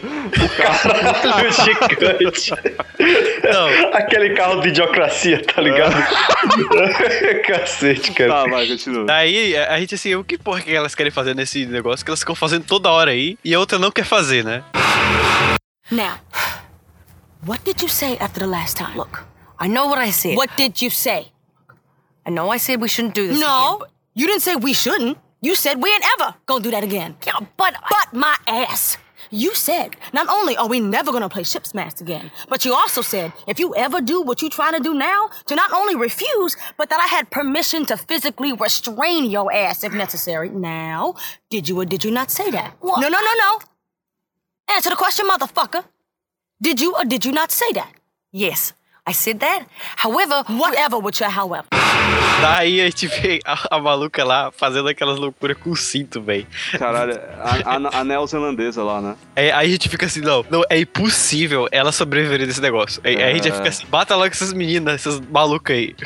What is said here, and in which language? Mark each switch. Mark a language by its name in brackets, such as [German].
[Portuguese] O caralho gigante. Não. Aquele carro de idiocracia, tá ligado? Cacete, cara. Tá, vai, continua. Daí, a gente assim, o que porra que elas querem fazer nesse negócio que elas ficam fazendo toda hora aí e a outra não quer fazer, né? [English] Now, what did you say after the last time? Look, I know what I said. What did you say? I know I said we shouldn't do this. No, again, you didn't say we shouldn't. You said we ain't ever gonna do that again. Yeah, but my ass. You said, not only are we never gonna play ship's mast again, but you also said, if you ever do what you trying to do now, to not only refuse, but that I had permission to physically restrain your ass if necessary. Now, did you or did you not say that? What? No. Answer the question, motherfucker. Did you or did you not say that? Yes, I said that. However, whatever with your however. [Portuguese] Daí a gente vê a maluca lá fazendo aquelas loucuras com o cinto, velho. Caralho, a neozelandesa lá, né? Aí a gente fica assim, não, é impossível ela sobreviver nesse negócio. Aí a gente já fica assim, bata logo essas meninas, essas malucas aí.